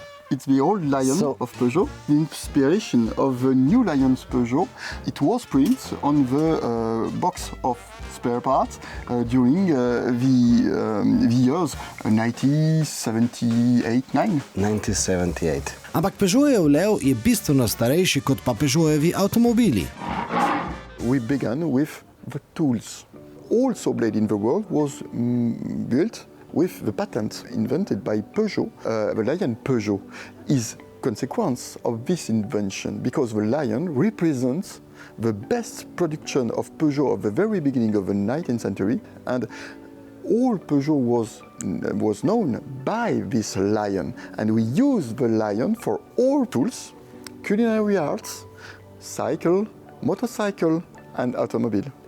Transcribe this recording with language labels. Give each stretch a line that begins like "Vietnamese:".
English: It's the old Lion of Peugeot. The inspiration of the new Lion's Peugeot, it was printed on the box of spare parts during the years 1978-9. 1978.
Slovenian: Ampak Peugeotov lev je bistveno starejši kot pa Peugeotovi avtomobili.
English: We began with the tools. All saw blade in the world was built with the patent invented by Peugeot. The Lion Peugeot is consequence of this invention because the lion represents the best production of Peugeot of the very beginning of the 19th century, and all Peugeot was known by this lion, and we use the lion for all tools, culinary arts, cycle, motorcycle, and automobile.